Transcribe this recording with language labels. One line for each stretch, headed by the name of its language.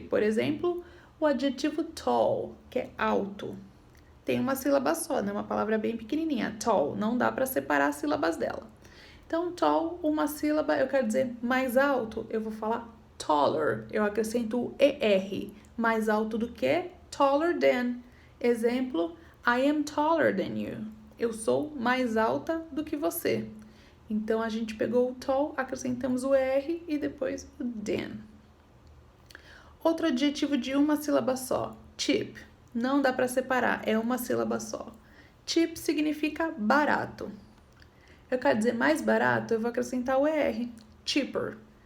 Portuguese: Por exemplo, o adjetivo tall, que é alto. Tem uma sílaba só, né? Uma palavra bem pequenininha, tall. Não dá para separar as sílabas dela. Então, tall, uma sílaba, eu quero dizer mais alto, eu vou falar taller. Eu acrescento o ER. Mais alto do que? Taller than.
English: Exemplo, I am taller than you.
Portuguese: Eu sou mais alta do que você. Então, a gente pegou o tall, acrescentamos o ER e depois o than. Outro adjetivo de uma sílaba só, cheap. Não dá para separar, é uma sílaba só. Cheap significa barato. Eu quero dizer mais barato, eu vou acrescentar o ER, cheaper.